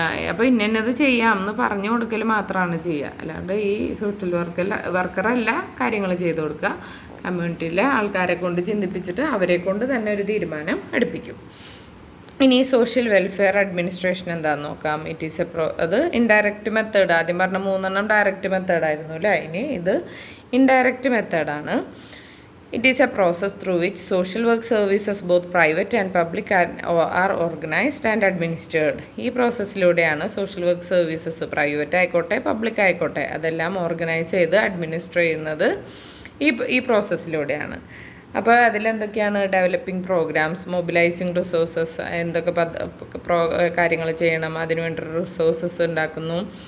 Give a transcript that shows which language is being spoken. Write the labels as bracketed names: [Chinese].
[Malayalam] അപ്പോൾ ഇന്നത് ചെയ്യാമെന്ന് പറഞ്ഞു കൊടുക്കൽ മാത്രമാണ് ചെയ്യുക. അല്ലാണ്ട് ഈ സോഷ്യൽ വർക്കറല്ല കാര്യങ്ങൾ ചെയ്ത് കൊടുക്കുക. കമ്മ്യൂണിറ്റിയിലെ ആൾക്കാരെ കൊണ്ട് ചിന്തിപ്പിച്ചിട്ട് അവരെ കൊണ്ട് തന്നെ ഒരു തീരുമാനം എടുപ്പിക്കും. ഇനി സോഷ്യൽ വെൽഫെയർ അഡ്മിനിസ്ട്രേഷൻ എന്താണെന്ന് നോക്കാം. [English] It is അത് indirect method. [Malayalam] ആദ്യം പറഞ്ഞ 3 ഡയറക്റ്റ് മെത്തേഡായിരുന്നു അല്ലേ. ഇനി ഇത് ഇൻഡയറക്റ്റ് മെത്തേഡാണ്. [English] It is a process through which social work services, both private and public, are organized and administered. [Malayalam] ഈ പ്രോസസ്സിലൂടെയാണ് സോഷ്യൽ വർക്ക് സർവീസസ് പ്രൈവറ്റ് ആയിക്കോട്ടെ പബ്ലിക് ആയിക്കോട്ടെ അതെല്ലാം ഓർഗനൈസ് ചെയ്ത് അഡ്മിനിസ്റ്റർ ചെയ്യുന്നത് ഈ പ്രോസസ്സിലൂടെയാണ്. അപ്പോൾ അതിലെന്തൊക്കെയാണ്? ഡെവലപ്പിംഗ് പ്രോഗ്രാംസ്, മൊബിലൈസിങ് റിസോഴ്സസ്, എന്തൊക്കെ കാര്യങ്ങൾ ചെയ്യണം അതിനുവേണ്ടി റിസോഴ്സസ് ഉണ്ടാക്കുന്നു.